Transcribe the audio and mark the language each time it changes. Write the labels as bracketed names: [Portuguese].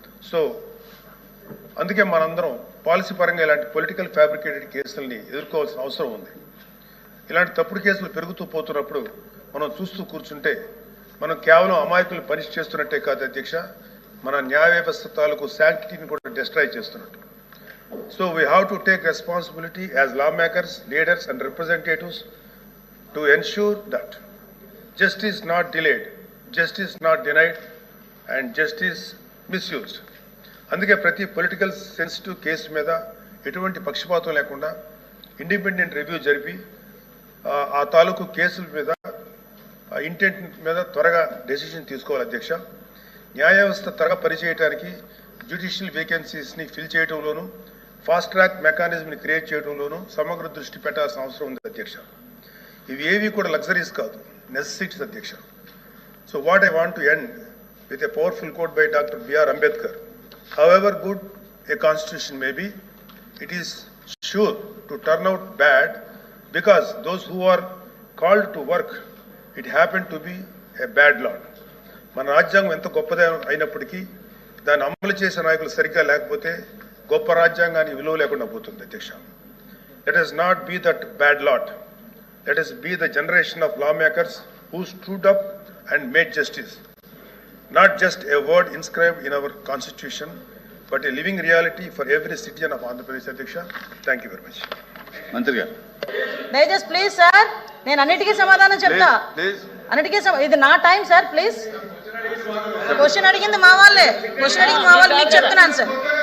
[Telugu] So అందుకే మనందరం policy పరంగా ఇలాంటి పొలిటికల్ ఫ్యాబ్రికేటెడ్ కేసుల్ని ఎదుర్కోవాల్సిన అవసరం ఉంది. ఇలాంటి తప్పుడు కేసులు పెరుగుతూ పోతున్నప్పుడు మనం చూస్తూ కూర్చుంటే మనం కేవలం అమాయకులు పనిష్ చేస్తున్నట్టే కాదు అధ్యక్ష, మన న్యాయ వ్యవస్థ తాలూకు శాంక్టిటీని కూడా డిస్ట్రాయ్ చేస్తున్నట్టు. [English] So we have to take responsibility as lawmakers, leaders and representatives to ensure that justice not delayed, justice not denied and justice misused. [Telugu] అందుకే ప్రతి పొలిటికల్ సెన్సిటివ్ కేసు మీద ఎటువంటి పక్షపాతం లేకుండా ఇండిపెండెంట్ రివ్యూ జరిపి ఆ తాలూకు కేసుల మీద ఇంటెంట్ మీద త్వరగా డెసిషన్ తీసుకోవాలి అధ్యక్ష. న్యాయ వ్యవస్థ త్వరగా పనిచేయడానికి judicial వేకెన్సీస్ని fill చేయడంలోనూ fast track మెకానిజంని create చేయడంలోనూ సమగ్ర దృష్టి పెట్టాల్సిన అవసరం ఉంది అధ్యక్ష. ఇవి ఏవి కూడా లగ్జరీస్ కాదు, నెసెసిటీస్ అధ్యక్ష. [English] so what I want to end with a powerful quote [Telugu] by doctor BR Ambedkar. [English] However good a constitution may be, it is sure to turn out bad because those who are called to work, it happened to be a bad law. [Telugu] మన రాజ్యాంగం ఎంత గొప్పదే అయినప్పటికీ దాన్ని అమలు చేసే నాయకులు సరిగ్గా లేకపోతే గొప్ప రాజ్యాంగానికి విలువ లేకుండా పోతుంది అధ్యక్ష. [English] Let us not be that bad lot. Let us be the generation of lawmakers who stood up and made justice. Not just a word inscribed in our constitution, but a living reality for every citizen of Andhra Pradesh. Adhyaksha, thank you very much. [Telugu] మంత్రి గారు దయచేసి please sir, నేను అన్నిటికీ సమాధానం చెప్తా. అన్నిటికీ ఇది నా టైం సార్, ప్లీజ్. క్వశ్చన్ అడిగింది మా వాళ్ళే, మీకు చెప్తున్నాను సార్.